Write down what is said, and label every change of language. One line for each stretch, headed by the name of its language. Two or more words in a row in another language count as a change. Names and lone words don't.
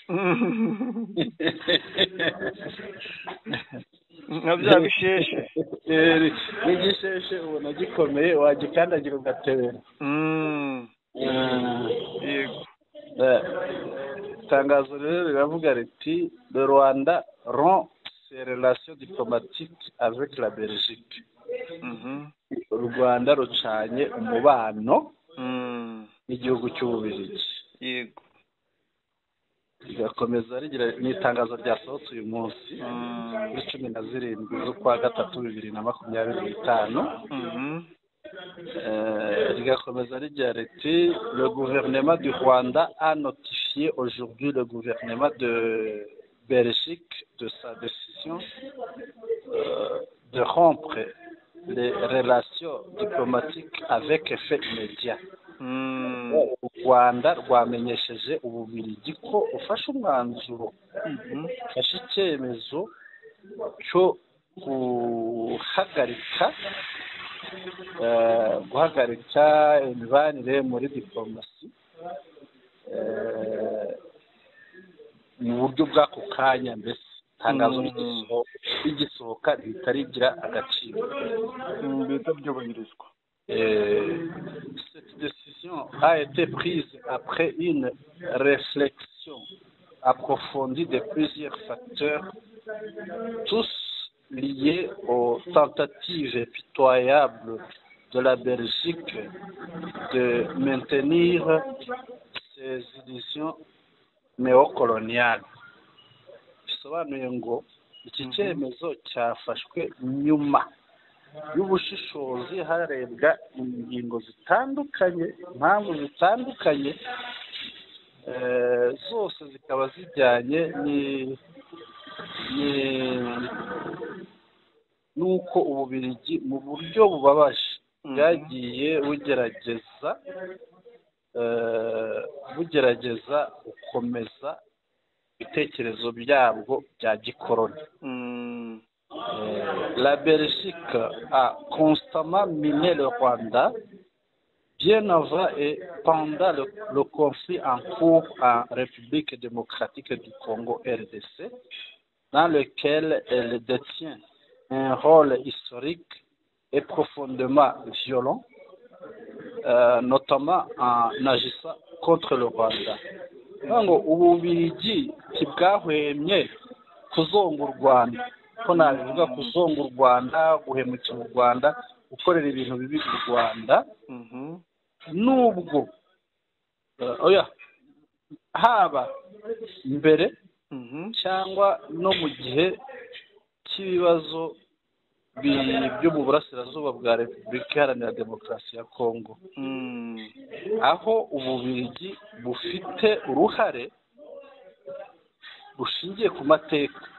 Kinyarwanda: Nka bya bisheshe. N'igisheshe ubona gikomeye wagikandagira ugatebera. Yego. Itangazo rero riravuga riti
French: le Rwanda rompt ses relations diplomatiques avec la Belgique.
Kinyarwanda: U Rwanda rucanye umubano n'igihugu cy'Ububiligi. Yego. Rigakomeza rigira n'itangazo ryasohotse uyu munsi kuri 17 z'ukwa gatatu 2025. Rigakomeza rigira riti
French: le gouvernement du Rwanda a notifié aujourd'hui le gouvernement de Belgique de sa décision de rompre les relations diplomatiques avec effet immédiat.
Kinyarwanda: U Rwanda rwamenyesheje Ububiligi ko ufashe umwanzuro, ufashe icyemezo cyo guhagarika imibanire muri diplomasi mu buryo bw'ako kanya. Mbese itangazo rigisohoka rihita rigira agaciro, bihita byubahirizwa.
French: Cette décision a été prise après une réflexion approfondie de plusieurs facteurs, tous liés aux tentatives pitoyables de la Belgique de maintenir ses illusions néocoloniales.
Kinyarwanda: Bisobanuye ngo iki cyemezo cyafashwe nyuma y'ubushishozi harebwa ingingo zitandukanye, impamvu zitandukanye, zose zikaba zijyanye n'uko Ububiligi mu buryo bubabaje bwagiye bugerageza gukomeza ibitekerezo byabwo bya gikoroni.
French: La Belgique a constamment miné le Rwanda bien avant et pendant le conflit en cours en République démocratique du Congo RDC, dans lequel elle détient un rôle historique et profondément violent, notamment en agissant contre le Rwanda.
Kinyarwanda: ngo Ububiligi ntibwahwemye kuzonga u Rwanda, ko nabivuga kuzonga u Rwanda, guhemukira u Rwanda, gukorera ibintu bibi u Rwanda, nubwo haba mbere cyangwa no mu gihe cy'ibibazo byo mu burasirazuba bwa Repubulika Iharanira Demokarasi ya Kongo, aho Ububiligi bufite uruhare rushingiye ku mateka